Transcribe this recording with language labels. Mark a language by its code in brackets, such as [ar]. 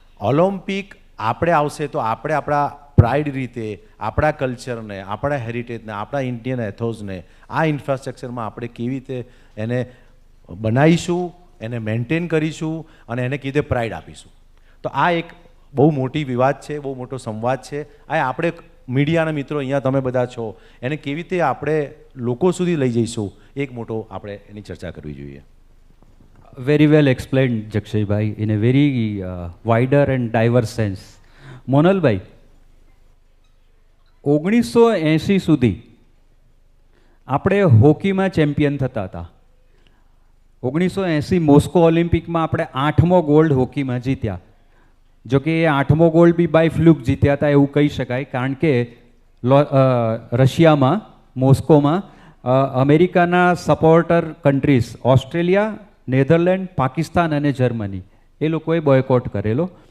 [gu] Olympic આપણે આવશે તો આપણે આપણા પ્રાઇડ રીતે આપણા કલ્ચરને, આપણા હેરિટેજને, આપણા ઇન્ડિયન એથોઝને આ ઇન્ફ્રાસ્ટ્રક્ચરમાં આપણે કેવી રીતે એને બનાવીશું, એને મેન્ટેન કરીશું અને એને કેવી રીતે પ્રાઇડ આપીશું. તો આ એક બહુ મોટી વિવાદ છે, બહુ મોટો સંવાદ છે. આ આપણે મીડિયાના મિત્રો અહીંયા તમે બધા છો, એને કેવી રીતે આપણે લોકો સુધી લઈ જઈશું, એક મોટો આપણે એની ચર્ચા કરવી જોઈએ. [en] Very well explained, Jakshaybhai, in a very wider and diverse sense. [gu] મોનલભાઈ, 1980 સુધી આપણે હોકીમાં ચેમ્પિયન થતા હતા. 1980 મોસ્કો ઓલિમ્પિકમાં આપણે 8મો ગોલ્ડ હોકીમાં જીત્યા. જો કે એ 8મો ગોલ્ડ બી [en] by fluke [gu] જીત્યા હતા એવું કહી શકાય, કારણ કે રશિયામાં, મોસ્કોમાં અમેરિકાના supporter countries Australia, Netherland, Pakistan અને જર્મની એ લોકોએ બોયકોટ કરેલો.